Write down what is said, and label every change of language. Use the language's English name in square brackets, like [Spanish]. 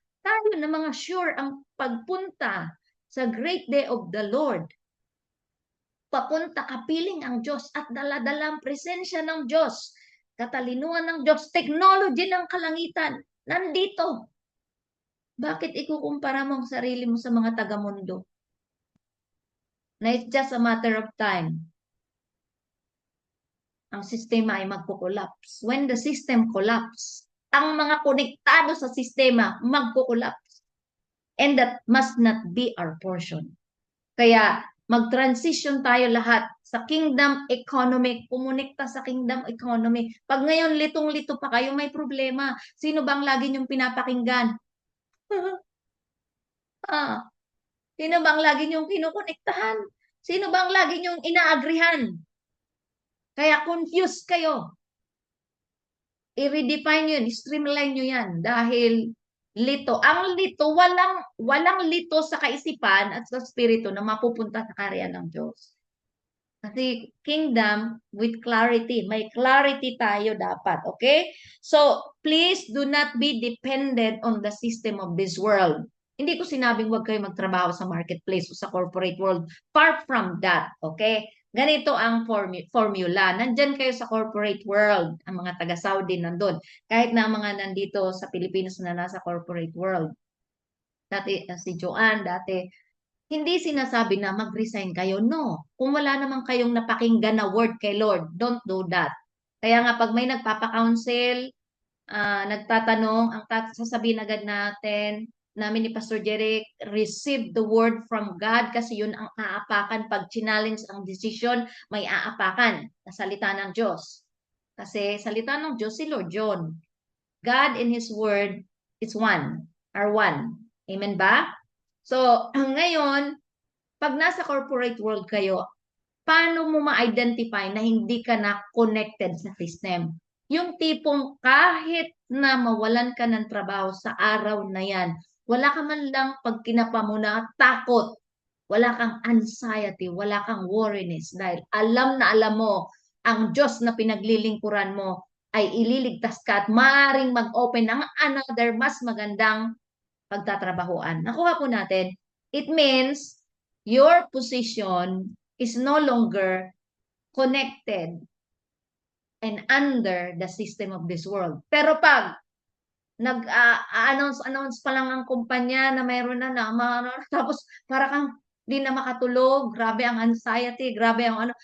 [Filipino] Tayo na mga sure ang pagpunta sa [English] great day of the Lord. [Filipino] Papunta kapiling ang Diyos at dala-dala ang presensya ng Diyos. Katalinuhan ng Diyos, technology ng kalangitan, nandito. Bakit ikukumpara mo ang sarili mo sa mga taga-mundo? Na [English] it's just a matter of time. [Filipino] Ang sistema ay magko-collapse. [English] When the system collapse, [Filipino] ang mga konektado sa sistema magko-collapse. [English] And that must not be our portion. [Filipino] Kaya mag-transition tayo lahat sa kingdom economy, kumonekta sa kingdom economy. Pag ngayon litong-lito pa kayo, may problema. Sino bang lagi niyong pinapakinggan? Sino bang lagi niyong kinukonektahan? Sino bang lagi niyong inaagrihan? Kaya confused kayo. I-redefine yun, streamline nyo yan. Dahil lito. Ang lito, walang lito sa kaisipan at sa spirito na mapupunta sa karya ng Diyos. [English] Kasi kingdom with clarity. [Filipino] May clarity tayo dapat. [English] Okay? So, please do not be dependent on the system of this world. [Filipino] Hindi ko sinabing huwag kayo magtrabaho sa marketplace o sa corporate world. [English] Far from that. Okay? [Filipino] Ganito ang formula. Nandyan kayo sa corporate world. Ang mga taga-Saudi nandun. Kahit na mga nandito sa Pilipinas na nasa corporate world. Dati, si Joanne, dati, hindi sinasabi na mag-resign kayo. No. Kung wala naman kayong napakinggan na word kay Lord, [English] don't do that. [Filipino] Kaya nga pag may nagpapa-counsel, nagtatanong, ang sasabihin agad namin ni Pastor Jeric, [English] receive the word from God [Filipino] kasi yun ang aapakan. Pag challenge ang decision, may aapakan na salita ng Diyos. Kasi salita ng Diyos si Lord John. [English] God and His word is one, are one. [Filipino] Amen ba? So, ngayon, pag nasa corporate world kayo, paano mo ma-identify na hindi ka na connected sa system? Yung tipong kahit na mawalan ka ng trabaho sa araw na yan, wala ka man lang pag kinapa mo na takot, wala kang anxiety, wala kang worriness dahil alam na alam mo ang Diyos na pinaglilingkuran mo ay ililigtas ka at maaaring mag-open ng another mas magandang pagtatrabahuan. Nakuha po natin, [English] it means your position is no longer connected and under the system of this world. [Filipino] Pero pag nag-announce pa lang ang kumpanya na mayroon na tapos para kang di na makatulog, grabe ang anxiety, grabe ang ano.